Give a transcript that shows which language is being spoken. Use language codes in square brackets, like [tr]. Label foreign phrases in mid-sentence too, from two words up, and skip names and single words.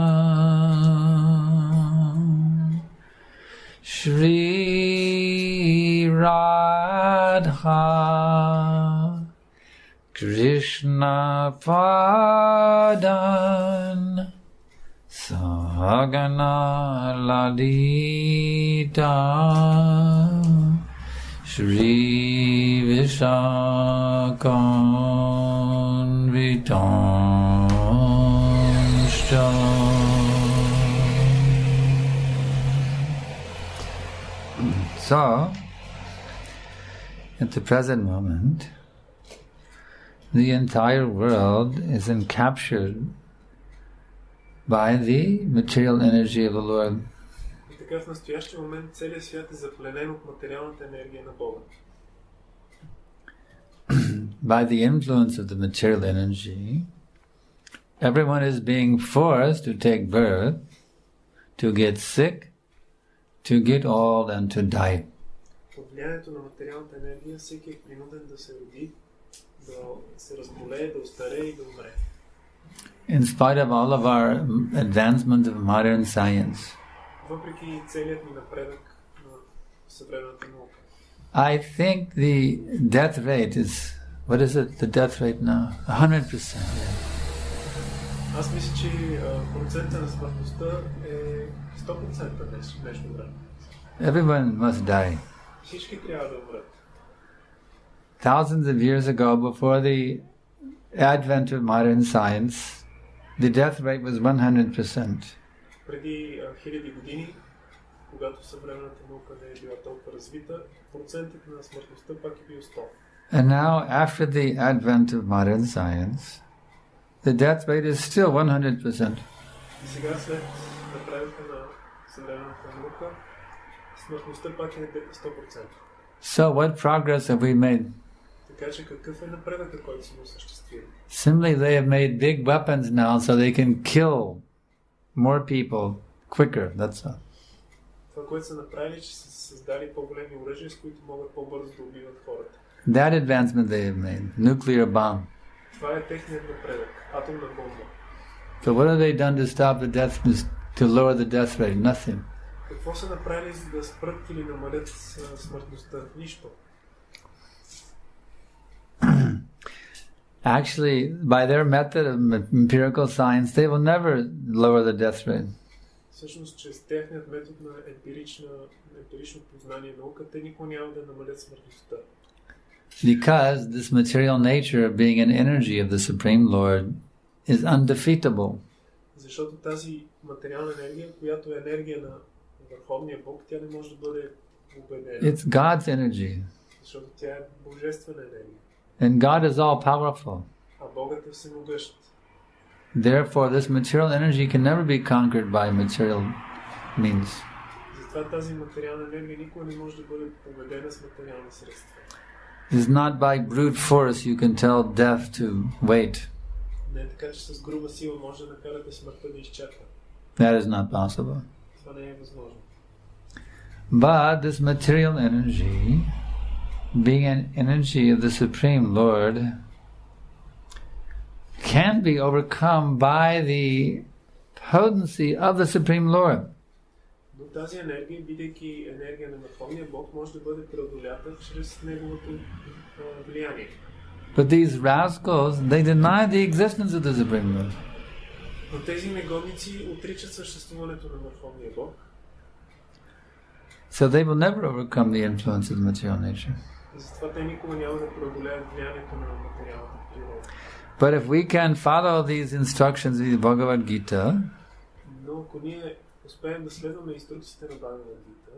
[en] Shri Radha Krishna Padan Sahagana Ladita Shri Vishakam Vitamscha. So, at the present moment, the entire world is encaptured by the material energy of the Lord. [bg] Така в настоящия момент целият свят е запленен от материалната енергия на Бога. [en] By the influence of the material energy, everyone is being forced to take birth, to get sick, to get old and to die. [bg] Под влиянието на материалната енергия всеки е принуден да се роди, да се разболее, да остарее и да умре. [en] In spite of all of our advancement of modern science, [bg] въпреки целият ни напредък на съвременната наука, [en] I think the death rate is, what is it, the death rate now? 100%. [bg] Аз мисля, че процента на смъртността е 100% нещо време. [en] Everyone must die. [bg] Всички трябва да умрат. [en] Thousands of years ago, before the advent of modern science, the death rate was 100%. [bg] Преди хиляди години, когато съвременната наука не е била толкова развита, процентът на смъртността пак е бил 100. [en] And now, after the advent of modern science, the death rate is still 100%. [bg] И сега след напредъка на съвременната наука, смъртността пак е 100%. [en] So what progress have we made? [bg] Така че какъв е напредъкът, който сме осъществили? [en] Simply they have made big weapons now so they can kill more people quicker, that's all. [bg] Това, което са направили, че са създали по-големи оръжия, с които могат по-бързо да убиват хората. [en] That advancement they have made, nuclear bomb. [bg] Това е техният напредък, атомна бомба. [en] So what have they done to stop the death, to lower the death rate? Nothing. [bg] Какво са направили, за да спрат или намалят смъртността? Нищо. [en] Actually, by their method of empirical science, they will never lower the death rate. [bg] Всъщност, чрез техният метод на емпирично познание наука, те никога няма да намалят смъртността. [en] Because this material nature of being an energy of the Supreme Lord is undefeatable. [bg] Защото тази материална енергия, която е енергия на Върховния Бог, тя не може да бъде победена. [en] It's God's energy. [bg] Защото тя е божествена енергия. [en] And God is all powerful. [bg] А Богът е всемогъщ. [en] Therefore, this material energy can never be conquered by material means. [bg] Затова тази материална енергия никога не може да бъде победена с материални средства. [en] It's not by brute force you can tell death to wait. [bg] Не е така, че с груба сила може да накарате смъртта да изчаква. [en] That is not possible. [bg] Това не е възможно. [en] But this material energy, being an energy of the Supreme Lord, can be overcome by the potency of the Supreme Lord. [bg] Но тази енергия, бидейки енергия на Върховния Бог, може да бъде преодолята чрез неговото влияние. [en] But these rascals, they deny the existence of the Supreme Lord. [bg] Но тези негодници отричат съществуването на Върховния Бог. [en] So they will never overcome the influence of the material nature. [bg] Затова те никога няма да преодолеят влиянието на материалната природа. [en] But if we can follow these instructions in the Bhagavad Gita, [bg] но ако ние успеем да следваме инструкциите на Бхагавад Гита,